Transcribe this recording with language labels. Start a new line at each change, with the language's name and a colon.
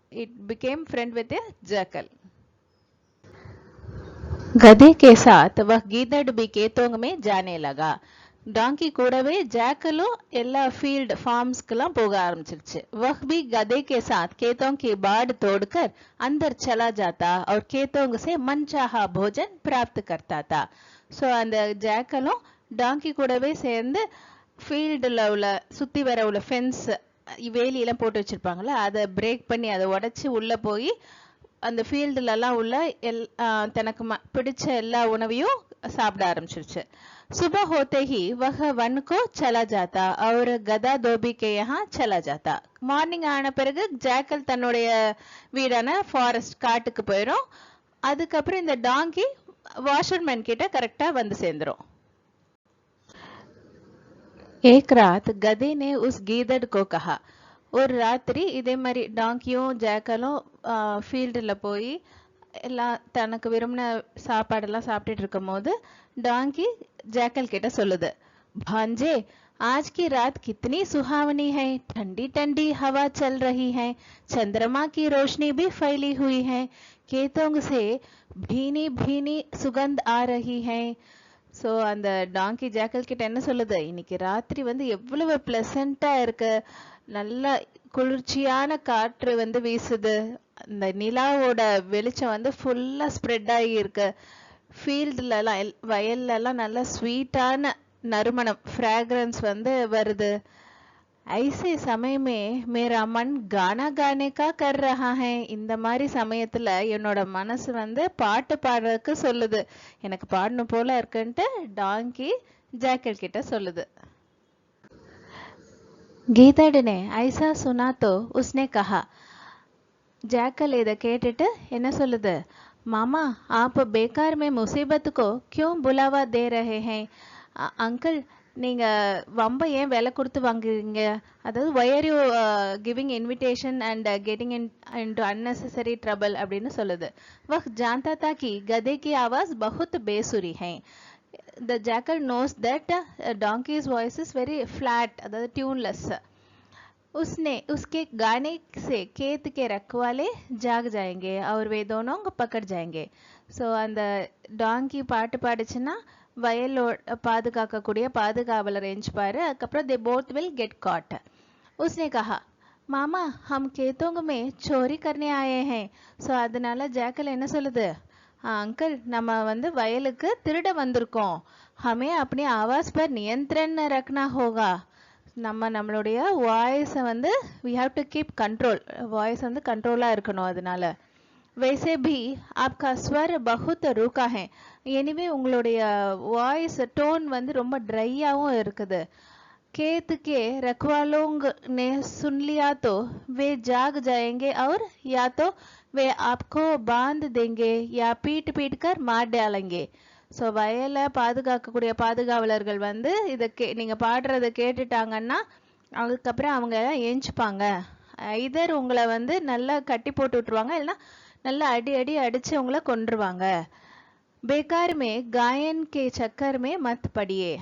English: It became friend with a jackal.
Hindi: गधे के साथ वह गीदड़ भी खेतों में जाने लगा.
Tamil: டாங்கி கூடவே ஜாக்கலும் எல்லா ஃபீல்ட் ஃபார்ம்ஸ்க்கெல்லாம் போக ஆரம்பிச்சிருச்சு.
Hindi: वह भी गधे के साथ खेतों की बाड़ तोड़कर अंदर चला जाता और खेतों से मनचाहा भोजन प्राप्त करता था.
Tamil: ஸோ அந்த ஜாக்கலும் டாங்கி கூடவே சேர்ந்து ஃபீல்டில் உள்ள சுற்றி வர உள்ள ஃபென்ஸ் வேலியெல்லாம் போட்டு வச்சுருப்பாங்களே, அதை பிரேக் பண்ணி அதை உடச்சி உள்ளே போய் அந்த ஃபீல்டுலலாம் உள்ள தனக்கு பிடிச்ச எல்லா உணவையும் சாப்பிட ஆரம்பிச்சிருச்சு.
Hindi: सुबह होते ही वह वन को चला जाता और गधा धोबी के यहाँ चला जाता.
Tamil: மார்னிங் ஆன பிறகு ஜாக்கல் தன்னுடைய வீடான ஃபாரஸ்ட் காட்டுக்கு போயிடும். அதுக்கப்புறம் இந்த டாங்கி வாஷர்மேன் கிட்ட கரெக்டாக வந்து சேர்ந்துடும்.
Hindi: एक रात गधे ने उस गीदड़ को कहा.
Tamil: ஒரு ராத்திரி இதே மாதிரி டாங்கியும் ஜாக்கலும் ஃபீல்டில் போய் எல்லாம் தனக்கு விரும்பின சாப்பாடெல்லாம் சாப்பிட்டுட்டு இருக்கும் போது டாங்கி ஜாக்கல் கிட்ட சொல்லுது,
Hindi: भांजे आज की रात कितनी सुहावनी है. ठंडी ठंडी हवा चल रही है. चंद्रमा की रोशनी भी फैली हुई है. खेतों से भीनी भीनी सुगंध आ रही है.
Tamil: ஸோ அந்த டாங்கி ஜாக்கல் கிட்ட என்ன சொல்லுது, இன்னைக்கு ராத்திரி வந்து எவ்வளவு பிளசண்டா இருக்கு, நல்ல குளிர்ச்சியான காற்று வந்து வீசுது, இந்த நிலாவோட வெளிச்சம் வந்து ஃபுல்லா ஸ்ப்ரெட் ஆகி இருக்கு, ஃபீல்டுலலாம் வயல்லலாம் நல்லா ஸ்வீட்டான நறுமணம் ஃப்ராக்ரன்ஸ் வந்து வருது.
Hindi: ஐசே சமயமே மேரா மன் கானா கானே கா கர் ரஹா ஹை.
Tamil: இந்த மாதிரி சமயத்துல என்னோட மனசு வந்து பாட்டு பாடுறதுக்கு சொல்லுது, எனக்கு பாடணும் போல இருக்குன்ட்டு டாங்கி ஜாக்கல் கிட்ட சொல்லுது.
Hindi: गीदड़ ने ऐसा सुना तो उसने कहा.
Tamil: ஜாக்கல் இதை கேட்டுட்டு என்ன சொல்லுது,
Hindi: मामा आप बेकार में मुसीबत को क्यों बुलावा दे रहे हैं. अंकल
Tamil: நீங்க வம்ப ஏன் விலை கொடுத்து வாங்குறீங்க,
English: அதாவது why are you giving invitation and getting into unnecessary trouble
Tamil: அப்படின்னு சொல்லுது.
Hindi: वह जानता था कि गधे की आवाज बहुत बेसुरी है.
English: The jackal knows that donkey's voice is very flat, अதாவது tuneless.
Hindi: उसने उसके गाने से खेत के रखवाले जाग जाएंगे और वे दोनों पकड़ जाएंगे.
Tamil: ஸோ அந்த டாங்கி பாட்டு பாடுச்சுன்னா வயலோட பாதுகாக்கக்கூடிய பாதுகாவலர் எஞ்சிப்பாரு.
English: அதுக்கப்புறம் they both will get caught.
Hindi: उसने कहा மாமா हम खेतों में चोरी करने आए हैं.
Tamil: ஸோ அதனால ஜாக்கல் என்ன சொல்லுது, अंकल நம்ம வந்து வயலுக்கு திருட வந்திருக்கோம்.
Hindi: हमें अपनी आवाज पर नियंत्रण रखना होगा.
Tamil: நம்மளுடைய வாய்ஸை வந்து
English: we have to keep control.
Tamil: Voice வந்து கண்ட்ரோலாக இருக்கணும்.
Hindi: அதனால वैसे भी आपका स्वर बहुत रूखा है.
Tamil: எனிவே உங்களுடைய வாய்ஸ் டோன் வந்து ரொம்ப ட்ரையாகவும் இருக்குது.
Hindi: खेत के रखवालों ने सुन लिया तो वे जाग जाएंगे और या तो वे आपको बांध देंगे या पीट पीट कर मार डालेंगे.
Tamil: ஸோ வயலை பாதுகாக்கக்கூடிய பாதுகாவலர்கள் வந்து இதை நீங்கள் பாடுறதை கேட்டுட்டாங்கன்னா அதுக்கப்புறம் அவங்க ஏஞ்சிப்பாங்க. இதர் உங்களை வந்து நல்லா கட்டி போட்டு விட்டுருவாங்க, இல்லைன்னா நல்லா அடி அடித்து உங்களை கொன்றுவாங்க.
Hindi: பேக்காருமே காயன்கே சக்கருமே மத் படியே.